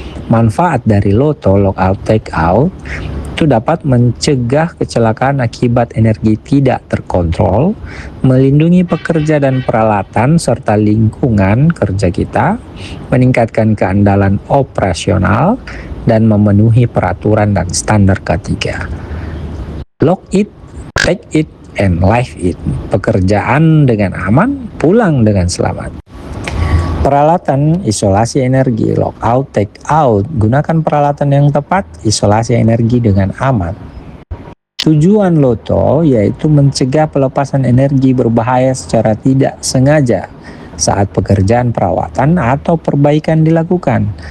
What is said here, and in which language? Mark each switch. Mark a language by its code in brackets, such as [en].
[id] Manfaat dari LOTO, lockout takeout, itu dapat mencegah kecelakaan akibat energi tidak terkontrol, melindungi pekerja dan peralatan serta lingkungan kerja kita, meningkatkan keandalan operasional, dan memenuhi peraturan dan standar K3. [en] Lock it, take it, and live it. [id] Pekerjaan dengan aman, pulang dengan selamat. Peralatan isolasi energi, lockout, take out. Gunakan peralatan yang tepat, isolasi energi dengan aman. Tujuan LOTO yaitu mencegah pelepasan energi berbahaya secara tidak sengaja saat pekerjaan perawatan atau perbaikan dilakukan.